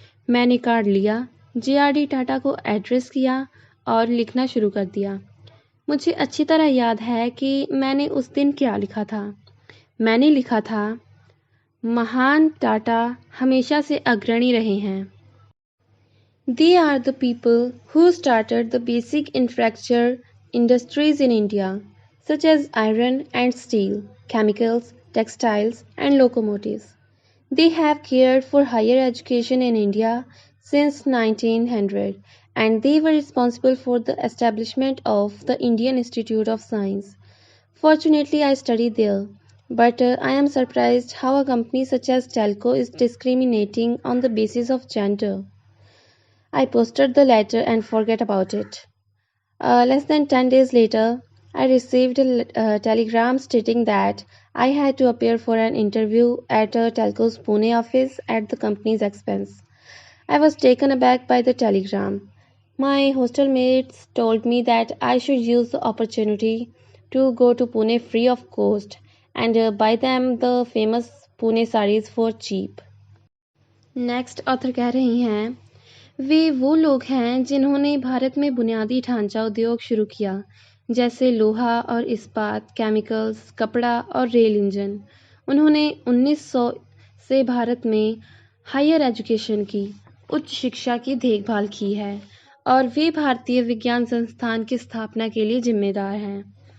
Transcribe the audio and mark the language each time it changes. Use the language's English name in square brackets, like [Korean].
[Hindi] मैंने कार्ड लिया, जेआरडी टाटा को एड्रेस किया और लिखना शुरू कर दिया। मुझे अच्छी तरह याद है कि मैंने उस दिन क्या लिखा था। मैंने लिखा था, महान टाटा हमेशा से अग्रणी रहे हैं। [English] They are the people who started the basic infrastructure industries in India, such as iron and steel, chemicals, textiles, and locomotives. They have cared for higher education in India since 1900, and they were responsible for the establishment of the Indian Institute of Science. Fortunately, I studied there, but I am surprised how a company such as Telco is discriminating on the basis of gender. I posted the letter and forget about it. Less than 10 days later, I received a telegram stating that I had to appear for an interview at Telco's Pune office at the company's expense. I was taken aback by the telegram. My hostel mates told me that I should use the opportunity to go to Pune free of cost and buy them the famous Pune sarees for cheap. [Hindi] Next author कह रही हैं, वे वो लोग हैं जिन्होंने भारत में बुनियादी ढांचा उद्योग शुरू किया, जैसे लोहा और इस्पात, केमिकल्स, कपड़ा और रेल इंजन। उन्होंने 1900 से भारत में हायर एजुकेशन की, उच्च शिक्षा की देखभाल की है और वे भारतीय विज्ञान संस्थान की स्थापना के लिए जिम्मेदार हैं।